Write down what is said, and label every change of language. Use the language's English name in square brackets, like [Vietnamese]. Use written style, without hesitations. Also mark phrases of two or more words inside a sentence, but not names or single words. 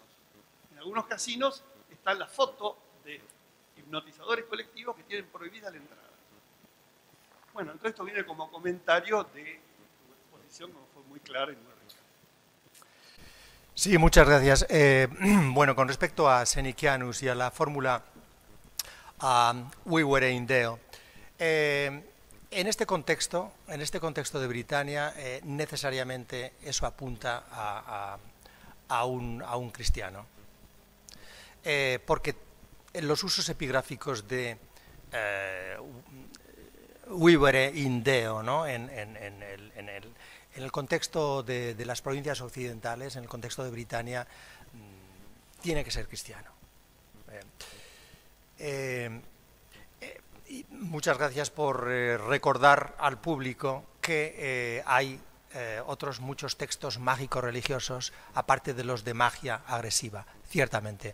[Spanish] En algunos casinos está la foto de hipnotizadores colectivos que tienen prohibida la entrada. Bueno, entonces esto viene como comentario de tu exposición, como fue muy clara y muy rica. Sí, muchas gracias. Bueno, con respecto a Senicianus y a la fórmula [Latin] vivere in Deo, [Spanish] en este contexto de Britania, necesariamente eso apunta a un cristiano. Porque los usos epigráficos de [Latin] vivere in Deo, [Spanish] ¿no? en el contexto de las provincias occidentales, en el contexto de Britania, tiene que ser cristiano. Y muchas gracias por recordar al público que hay otros muchos textos mágicos religiosos, aparte de los de magia agresiva, ciertamente.